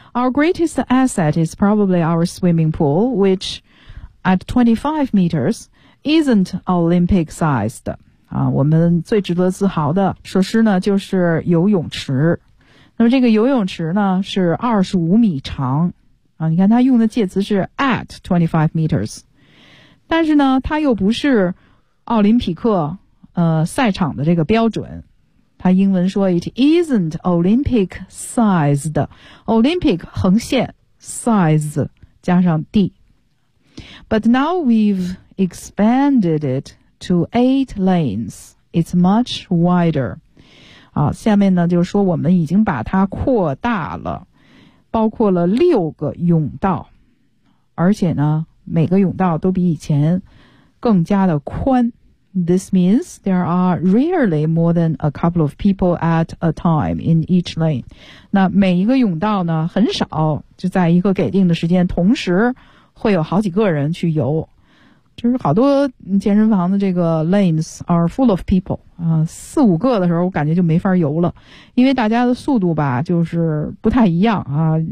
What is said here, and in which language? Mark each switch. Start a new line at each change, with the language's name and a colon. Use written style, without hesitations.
English: Our greatest asset is probably our swimming pool, which at 25 meters isn't Olympic sized.
Chinese: 我们最值得自豪的设施呢就是游泳池。那么这个游泳池呢是25米长。你看他用的介词是 at 25 meters。但是呢他又不是奥林匹克赛场的这个标准。
English: 他英文说 it isn't Olympic sized， Olympic 横线 size 加上 d， but now we've expanded it to 8 lanes， it's much wider。
Chinese: 下面呢就是说我们已经把它扩大了，包括了六个泳道，而且呢每个泳道都比以前更加的宽。
English: This means there are rarely more than a couple of people at a time in each lane.
Chinese: 那每一个泳道呢，很少就在一个给定的时间，同时会有好几个人去游。就是好多健身房的这个 lanes are full of people. 四五个的时候，我感觉就没法游了，因为大家的速度吧，就是不太一样啊。